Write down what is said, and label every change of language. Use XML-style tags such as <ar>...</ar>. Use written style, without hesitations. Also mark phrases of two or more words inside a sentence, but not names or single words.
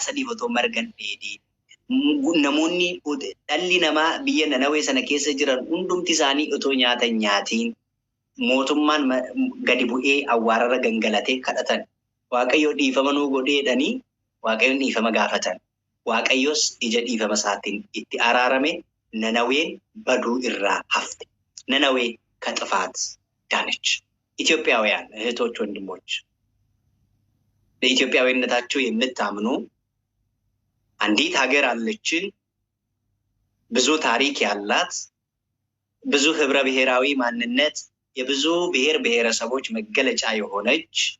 <om>sadiif otoo margan dheedhiin namoonni dhalli namaa biyya Nanawee sana keessa jiran hundumti isaanii otoo nyaatan nyaatiin mootummaan gadi bu'ee awwaararra gangalatee kadhatan waaqayyo dhiifama nuu godheedhanii waaqayyoon dhiifama gaafatan waaqayyos ija dhiifama isaatiin itti araarame Nanaween baduu irraa hafte Nanawee</om> <am>ከጥፋት ዳነች ኢትዮጵያውያን እህቶች ወንድሞች ለኢትዮጵያዊነታቸው የምታምኑ አንዲት ሀገር አለችን ብዙ ታሪክ ያላት ብዙ ህብረ ብሔራዊ ማንነት የብዙ ብሔር ብሔረሰቦች መገለጫ የሆነች</am>